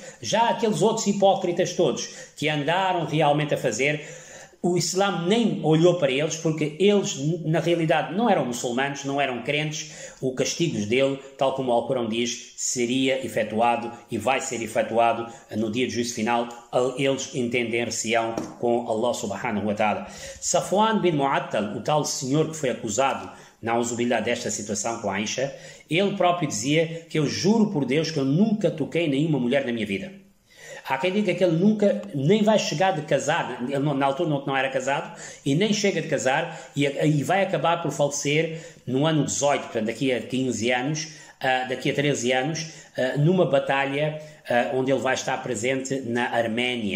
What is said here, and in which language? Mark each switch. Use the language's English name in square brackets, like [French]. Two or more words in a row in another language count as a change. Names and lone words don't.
[Portuguese] Já aqueles outros hipócritas todos que andaram realmente a fazer, o Islã nem olhou para eles, porque eles na realidade não eram muçulmanos, não eram crentes. O castigo dele, tal como o Alcorão diz, seria efetuado e vai ser efetuado no dia do juízo final. Eles entender-se-ão com Allah [Arabic] سبحانه وتعالى. [Portuguese] Safwan bin Mu'attal, o tal senhor que foi acusado na auzubillah desta situação com Aisha, ele próprio dizia que eu juro por Deus que eu nunca toquei nenhuma mulher na minha vida. Há quem diga que ele nunca, nem vai chegar de casar, ele na altura não era casado, e nem chega de casar, e vai acabar por falecer no ano 18, portanto daqui a 15 anos, daqui a 13 anos, numa batalha onde ele vai estar presente na Arménia.